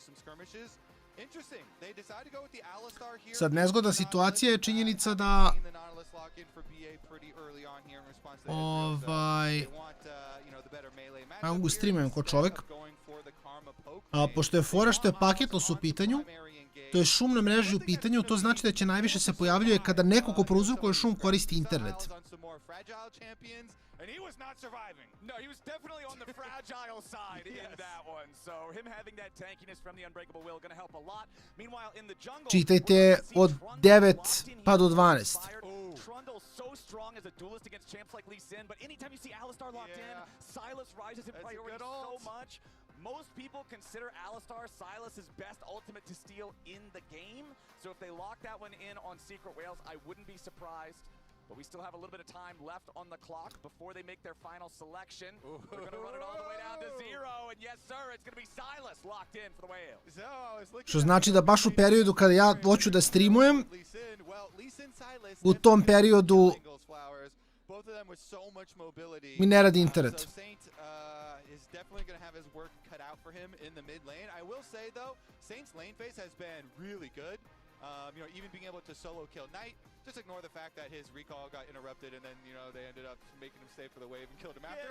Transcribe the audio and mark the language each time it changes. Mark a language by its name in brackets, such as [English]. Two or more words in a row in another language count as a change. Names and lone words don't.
[Serbian] Sad nezgodna situacija je činjenica da ja mogu streamujem ko čovek, pošto je fora što je paketlos u pitanju, to je šum na mreži u pitanju, to znači da će najviše se pojavljuje kada neko ko prouzrokuje šum koristi internet. [English] And he was not surviving. No, he was definitely on the fragile side in that one. So him having that tankiness from the unbreakable will going to help a lot. Meanwhile, in the jungle, [Serbian] čitajte od 9 pa do 12. [English] Trundle's so strong as a duelist against champs like Lee Sin, but anytime you see Alistar locked in, Silas rises in priority so much. Most people consider Alistar Silas's best ultimate to steal in the game. So if they lock that one in on Secret Whales, I wouldn't be surprised. But we still have a little bit of time left on the clock before they make their final selection. They're going to run it all the way down to 0. And yes, sir, it's going to be Silas locked in for the Whales. [Serbian] Što znači da baš u periodu kada ja hoću da streamujem, u tom periodu mi ne radi internet. [English] Is definitely going to have his work cut out for him in the mid lane. I will say though, Saint's lane phase has been really good. You know, even being able to solo kill Knight, just ignore the fact that his recall got interrupted and then, you know, they ended up making him stay for the wave and killed him after.